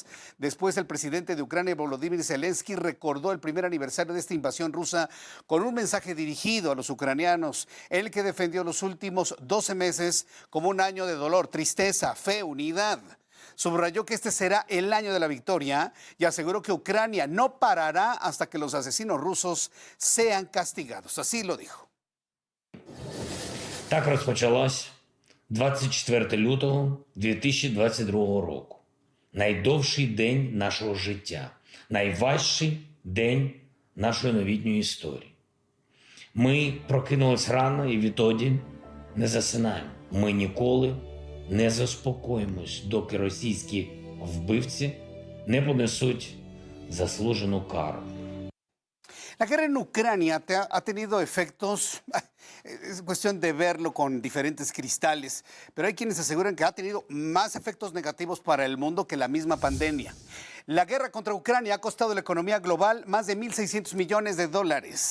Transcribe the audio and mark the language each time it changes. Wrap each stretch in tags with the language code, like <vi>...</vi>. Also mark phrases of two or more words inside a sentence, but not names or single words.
<es>Después el presidente de Ucrania, Volodymyr Zelensky, recordó el primer aniversario de esta invasión rusa con un mensaje dirigido a los ucranianos, en el que defendió los últimos 12 meses como un año de dolor, tristeza, fe, unidad. Subrayó que este será el año de la victoria y aseguró que Ucrania no parará hasta que los asesinos rusos sean castigados. Así lo dijo.</es> <uk>Так розпочалось 24 лютого 2022 року. Найдовший день нашого життя, найважчий день нашої новітньої історії. Ми прокинулись рано і відтоді не засинаємо. Ми ніколи не заспокоїмось, доки російські вбивці не понесуть заслужену кару.</uk> <es>La guerra en Ucrania ha tenido efectos, es cuestión de verlo con diferentes cristales, pero hay quienes aseguran que ha tenido más efectos negativos para el mundo que la misma pandemia. La guerra contra Ucrania ha costado a la economía global más de 1.600 millones de dólares.</es>